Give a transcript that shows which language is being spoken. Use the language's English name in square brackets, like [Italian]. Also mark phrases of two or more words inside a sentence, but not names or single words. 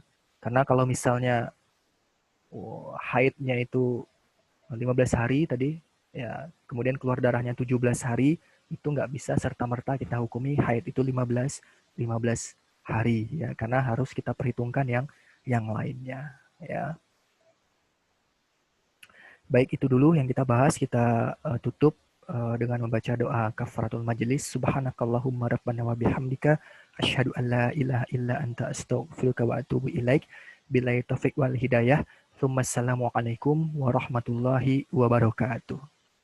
[Indonesian] Karena kalau misalnya haidnya itu 15 hari tadi ya, kemudian keluar darahnya 17 hari, itu nggak bisa serta-merta kita hukumi haid itu 15 hari ya, karena harus kita perhitungkan yang lainnya ya. Baik, itu dulu yang kita bahas. Kita tutup dengan membaca doa [Arabic] كفارة المجلس. سبحانك اللهم ربنا وبحمدك أشهد أن لا إله إلا أنت أستغفرك وأتوب إليك. بالله التوفيق والهداية. السلام عليكم ورحمة الله وبركاته.